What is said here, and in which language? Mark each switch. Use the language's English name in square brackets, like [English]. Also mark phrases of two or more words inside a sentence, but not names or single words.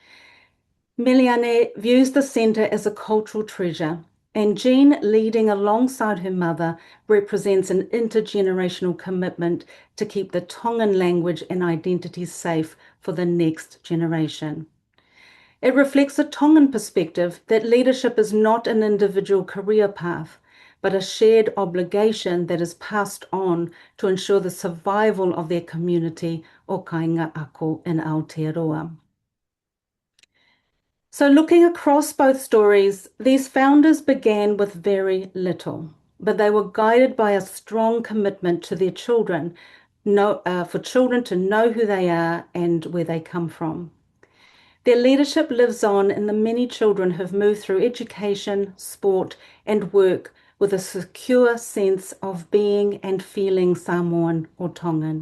[English] Miliane views the centre as a cultural treasure, and Jean, leading alongside her mother, represents an intergenerational commitment to keep the Tongan language and identities safe for the next generation. It reflects a Tongan perspective that leadership is not an individual career path, but a shared obligation that is passed on to ensure the survival of their community [Tongan] o kainga ako [English] in Aotearoa. So looking across both stories, these founders began with very little, but they were guided by a strong commitment to their children, for children to know who they are and where they come from. Their leadership lives on in the many children who've moved through education, sport, and work with a secure sense of being and feeling Samoan or Tongan.